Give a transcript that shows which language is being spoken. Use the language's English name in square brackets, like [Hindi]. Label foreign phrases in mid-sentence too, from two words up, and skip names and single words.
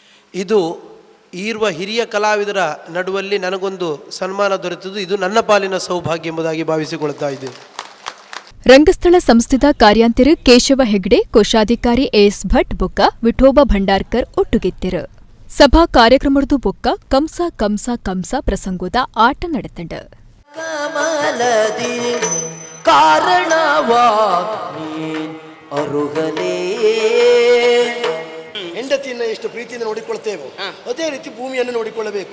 [Kannada] ಇದು ಇರುವ ಹಿರಿಯ ಕಲಾವಿದರ ನಡುವಲ್ಲಿ ನನಗೊಂದು ಸನ್ಮಾನ ದೊರೆತದ್ದು ಇದು ನನ್ನ ಪಾಲಿನ ಸೌಭಾಗ್ಯ ಎಂಬುದಾಗಿ ಭಾವಿಸಿಕೊಳ್ತಾ ಇದ್ದೇನೆ. [Tulu] ರಂಗಸ್ಥಳ ಸಂಸ್ಥೆದ ಕಾರ್ಯಾಂತರ ಕೇಶವ ಹೆಗ್ಡೆ, ಕೋಶಾಧಿಕಾರಿ ಎಎಸ್ ಭಟ್ ಬೊಕ್ಕ ವಿಠೋಬ ಭಂಡಾರ್ಕರ್ ಒಟ್ಟುಗೆತ್ತಿರು. ಸಭಾ ಕಾರ್ಯಕ್ರಮದ ಬೊಕ್ಕ ಕಂಸ ಕಂಸ ಕಂಸ ಪ್ರಸಂಗೋದ ಆಟ ನಡೆತಂಡ. [Kannada] ಕಮಲದಿ ಕಾರಣವಾ ಅರುಗಲೇ ಹೆಂಡತಿಯನ್ನು ಎಷ್ಟು ಪ್ರೀತಿಯಿಂದ ನೋಡಿಕೊಳ್ತೇವೋ ಅದೇ ರೀತಿ ಭೂಮಿಯನ್ನು ನೋಡಿಕೊಳ್ಳಬೇಕು.